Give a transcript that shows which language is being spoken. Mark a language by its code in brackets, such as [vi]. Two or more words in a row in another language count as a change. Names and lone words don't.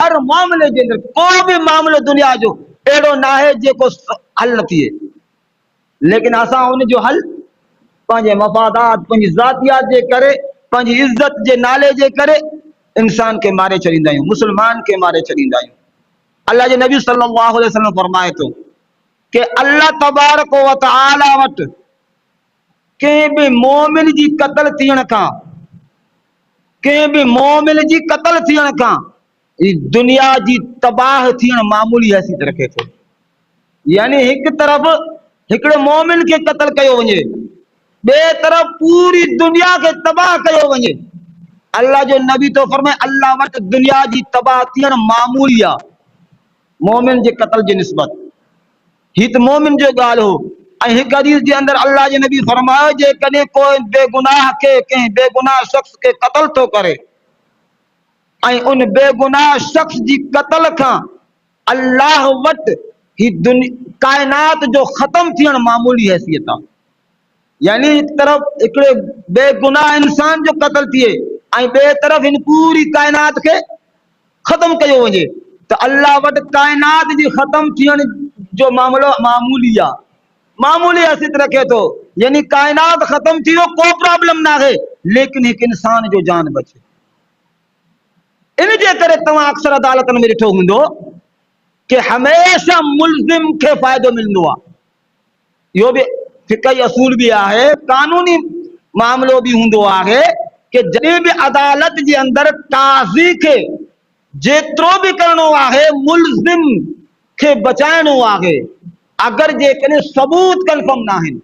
[sd] हर मामले जे अंदरि को बि मामलो दुनिया जो अहिड़ो न आहे जेको हल न थिए, लेकिन असां उनजो हल पंहिंजे मफ़ादात, पंहिंजी ज़ातियात जे करे, पंहिंजी इज़त जे नाले जे करे इंसान के मारे छॾींदा आहियूं, मुसलमान के मारे छॾींदा आहियूं। अल्लाह जे नबी [ar] صلى الله عليه وسلم [sd] फरमाए थो कि [ar] الله تبارك وتعالى [sd] वटि कंहिं बि मोमिन जी कत्ल थियण खां, कंहिं बि मोमिन जी कत्ल थियण खां दुनिया जी तबाह थियण मामूली हैसियत रखे थो। यानी [ur] ایک طرف [sd] हिकिड़े मोमिन के कत्ल कयो वञे, ॿिए तरफ पूरी दुनिया के तबाह कयो वञे, अल्लाह जो नबी तो फरमाए अल्लाह वटि दुनिया जी तबाह थियण मामूली आहे मोमिन जे कत्ल जे निस्बत। ही त मोमिन जो ॻाल्हि हो। ऐं हिकु हदीस जे अंदरि अल्लाह जे नबी फरमायो जेकॾहिं कोई बेगुनाह खे कंहिं बेगुनाह शख्स के कत्ल थो करे ऐं उन बेगुनाह शख्स जी कत्ल खां अल्लाह वटि ही कायनात जो ख़त्म थियण मामूली हैसियत आहे। यानी [ur] ایک طرف [sd] हिकिड़े बेगुनाह इंसान जो कत्ल थिए ऐं ॿिए तरफ हिन पूरी कायनात खे ख़त्म कयो वञे, त अल्लाह वटि कायनात जी ख़त्म थियण जो मामलो मामूली आहे, मामूली हैसियत रखे थो। यानी कायनात ख़त्म थी वियो, को प्रॉब्लम ना है, लेकिन हिकु इंसान जो जान बचे। इन जे करे तव्हां अक्सर अदालतनि में ॾिठो हूंदो कि हमेशा मुल्ज़िम खे फ़ाइदो मिलंदो आहे। इहो बि फिक़ही असूल भी आहे, कानूनी मामलो भी हूंदो आहे कि जॾहिं बि अदालत जे अंदरि काज़ी खे जेतिरो भी करणो आहे मुल्ज़िम खे बचाइणो आहे, अगर जेकॾहिं सबूत कंफर्म न आहिनि।